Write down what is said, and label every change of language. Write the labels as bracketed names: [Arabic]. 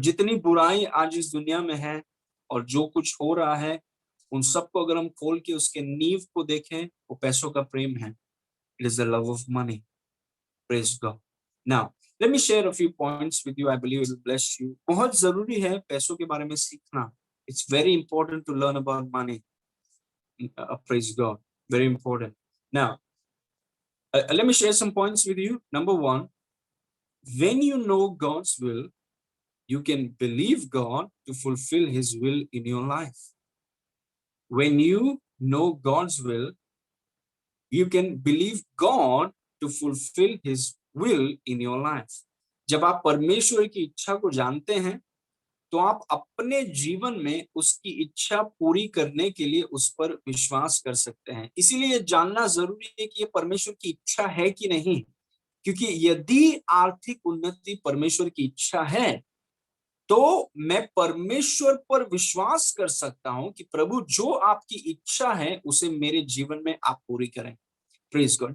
[Hindi] जितनी बुराई आज इस दुनिया में है और जो कुछ हो रहा है, उन सबको अगर हम खोल के उसके नींव को देखें, वो पैसों का प्रेम है। [English] It is the love of money. Praise God. Now let me share a few points with you, I believe it will bless you. [Hindi] बहुत जरूरी है पैसों के बारे में सीखना। [English] It's very important to learn about money. Praise God, very important. Now let me share some points with you. Number one, when you know God's will, you can believe God to fulfill his will in your life. When you know God's will, you can believe God to fulfill his will in your life. [Hindi] जब आप परमेश्वर की इच्छा को जानते हैं तो आप अपने जीवन में उसकी इच्छा पूरी करने के लिए उस पर विश्वास कर सकते हैं। इसीलिए जानना जरूरी है कि ये परमेश्वर की इच्छा है कि नहीं, क्योंकि यदि आर्थिक उन्नति परमेश्वर की इच्छा है तो मैं परमेश्वर पर विश्वास कर सकता हूं कि प्रभु जो आपकी इच्छा है उसे मेरे जीवन में आप पूरी करें। [English] Praise God.